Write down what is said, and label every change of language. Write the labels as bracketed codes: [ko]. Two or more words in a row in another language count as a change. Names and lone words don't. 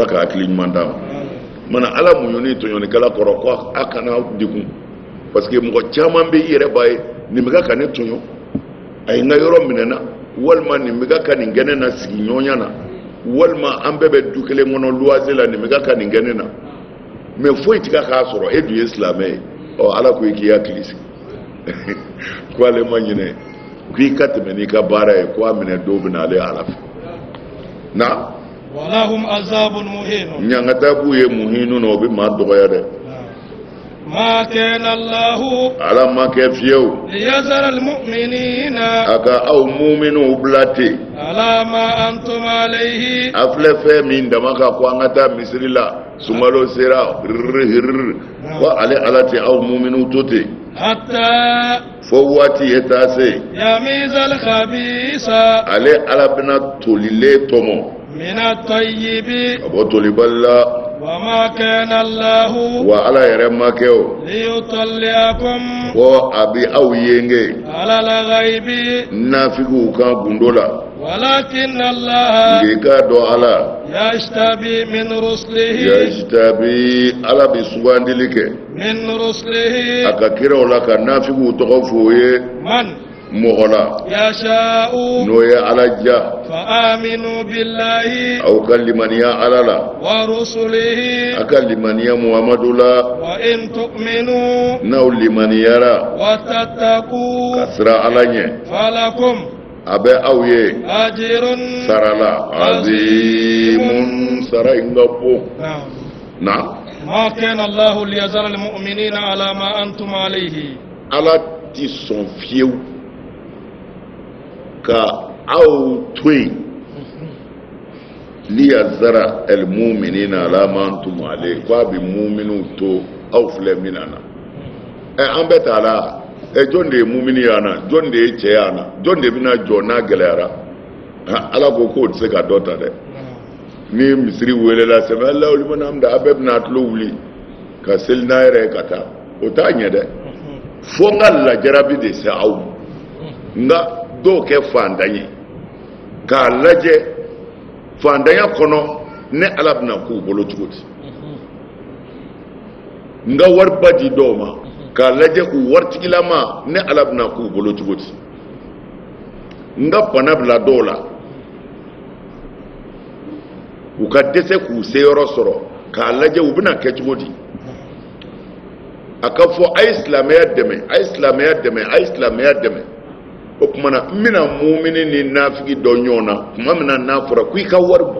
[bm] ka hakili ɲuman d'a ma mana ala muɲuni tɔɲɔlikɛla kɔrɔ ko a kana degun [fr] parce que [bm] mɔgɔ caman bɛ i yɛrɛ b'a ye nin bɛ ka ne tɔɲɔ a ye n ka yɔrɔ minɛna walima nin bɛ ka nin kɛnɛ na sigi ɲɔgɔnya na walima an bɛɛ bɛ du kelen kɔnɔ luwanse la nin bɛ ka nin kɛnɛ na mɛ foyi tɛ k'a sɔrɔ e dun ye silamɛ ye ala ko i k'i hakili sigi ko ale ma ɲinɛ k'i ka tɛmɛ n'i ka baara ye ko a minɛ dɔw bɛ na ale ala fɛ na [ar] ولهم عذاب مهين [bm] ɲangata b'u ye muhinu na o bɛ maa dɔgɔya dɛ [ar] ما كان الله [bm] ala ma kɛ fiyewu [ar] ليذر المؤمنين [bm] a ka aw muminun bila ten [ar] على ما أنتم عليه [bm] a filɛ fɛn min dama ka ko an ka taa misiri la sunkalo sera hiriri ko ale ala tɛ aw muminun to ten [ar] hatta [bm] fo waati ye taa se [ar] يميز الخبيث [bm] ale ala bɛna tolilen tɔmɔ [ar] من الطيب [bm] ka bɔ tolibali la [ar] وما كان الله [bm] wa ala yɛrɛ ma kɛ o [ar] ليطلعكم [bm] ko a bɛ aw yenge [ar] على الغيب [bm] nafigiw kan gundo la [ar] ولكن الله [bm] nge k'a dɔn ala [ar] يجتبي من رسله [bm] yajitabi ala bɛ sugandili kɛ [ar] من رسله [bm] a ka kiraw la ka nafigiw tɔgɔ fɔ o ye [ar] من [bm] mɔgɔ la [ar] يشاء [bm] n'o ye ala ja [ar] فآمنوا بالله [bm] aw ka limaniya ala la [ar] ورسله [bm] a ka limaniya muhamadu la [ar] وإن تؤمنوا [bm] n'aw limaniyara [ar] وتتقوا [bm] ka sira ala ɲɛ [ar] فلكم [bm] a bɛ aw ye [ar] أجر [bm] sara la azimun sara in ka bon [ar] نعم [bm] na [ar] ما كان الله ليذر المؤمنين على ما أنتم عليه [bm] ala ti sɔn fiyewu ka aw to yen [ar] ليذر المؤمنين على ما أنتم عليه [bm] ko a bɛ muminiw to aw filɛ min na an bɛɛ t'a la jɔn de ye mumini yana jɔn de ye cɛ yana jɔn de bɛna jɔ n'a gɛlɛyara ala ko k'o tɛ se ka dɔ ta dɛ ni misiri welela sɛbɛn [ar] الله لمن حمده [bm] a bɛɛ bɛna tulo wuli ka seli n'a yɛrɛ ye ka taa o t'a ɲɛ dɛ fo n ka lajarabi de se aw ma nka dɔw kɛ fantan ye k'a lajɛ fantanya kɔnɔ ne ala bɛna k'u bolo cogo di n ka wariba di dɔw ma k'a lajɛ u waritigilama ne ala bɛna k'u bolo cogo di n ka bana bila dɔw la u ka dɛsɛ k'u seyɔrɔ sɔrɔ k'a lajɛ u bɛna kɛ cogo di a ka fɔ a ye silamɛya dɛmɛ a ye silamɛya dɛmɛ a ye silamɛya dɛmɛ o tuma na n bɛna mumini ni nafigi dɔ ɲɔgɔn na tuma min na n'a fɔra ko i ka wari bɔ.